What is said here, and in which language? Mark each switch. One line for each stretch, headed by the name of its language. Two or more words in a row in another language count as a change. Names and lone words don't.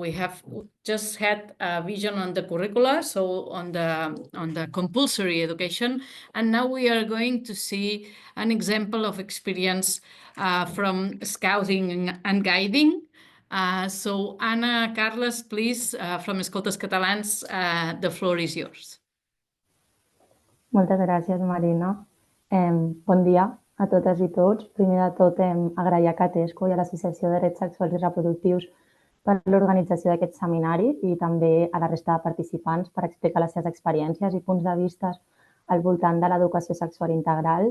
English: We have just had a vision on the curricula, so on the compulsory education, and now we are going to see an example of experience from scouting and guiding. So Anna, Carles, please, from Escoltes Catalans, the floor is yours.
Catalan: Moltes gràcies, Marina. Bon dia a totes i tots. Primer de tot, agrair a Catesco i a l'Associació de Drets Sexuals i Reproductius per l'organització d'aquest seminari i també a la resta de participants per explicar les seves experiències i punts de vista al voltant de l'educació sexual integral.